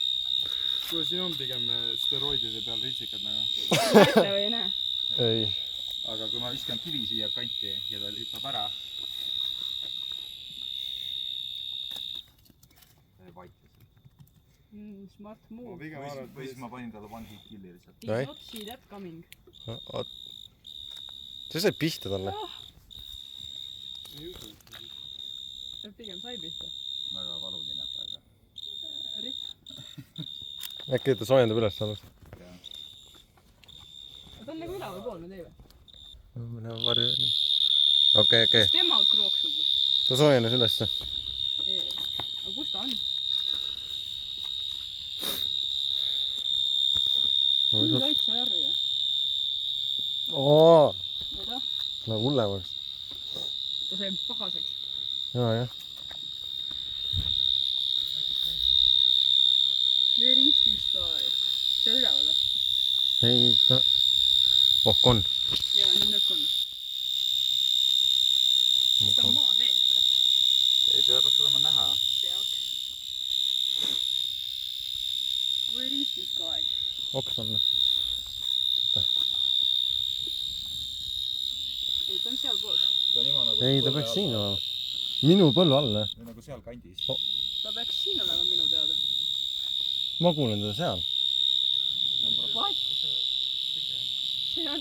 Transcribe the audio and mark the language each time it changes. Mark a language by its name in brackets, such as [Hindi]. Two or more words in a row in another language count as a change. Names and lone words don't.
[Estonian] Kuule, siin on pigem steroidide peal ritsikad nagu. Näete või ei näe? Ei. Aga kui ma viskan kivi siia kanti ja ta lükkab ära. Ta jääb vaikis. [English] Smart [Estonian] Ma [English] move. [Estonian] pigem arvan, Või siis ma panin talle [English] one hit [Estonian] killi lihtsalt. [English] Did [Estonian] Ei. [English] not see that coming. [Estonian] Oot. Sa sai pihta talle. Pigem sai pihta. Väga valuline praegu. Rip. Äkki ta soojendab üles alles. Ta on nagu ülevalpoolne tee või? Läheb varju. Okei. Tema krooksub. Ta soojenes ülesse. Aga kus ta on? Mingi väikse järje. Oo, Või ta? läheb hullemaks. Ta sai pahaseks. Jah. [English] Where is this guy? [Estonian] See on üleval või? Ei, ta... Oh, on. Jaa, nüüd on. Ta on maa sees või? Ei, teda peaks olema näha. Peaks. [English] Where is this guy? [Estonian] Oks on. Ei, ta on sealpool. Ta on niimoodi nagu... Ei, ta peaks siin olema. Minu põllu all. Nagu seal kandis. Ta peaks siin olema minu teada. Ma kuulen teda seal. What? See on...